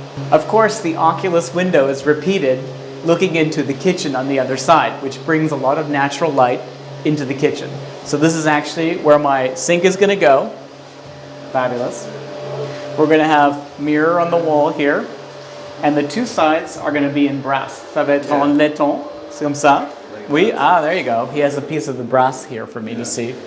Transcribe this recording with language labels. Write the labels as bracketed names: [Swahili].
[English] Of course, the oculus window is repeated looking into the kitchen on the other side, which brings a lot of natural light into the kitchen. So this is actually where my sink is going to go. Fabulous. We're going to have mirror on the wall here, and the two sides are going to be in brass. [French] Ça va être en laiton, c'est comme ça. Oui, [English] there you go. He has a piece of the brass here for me to see.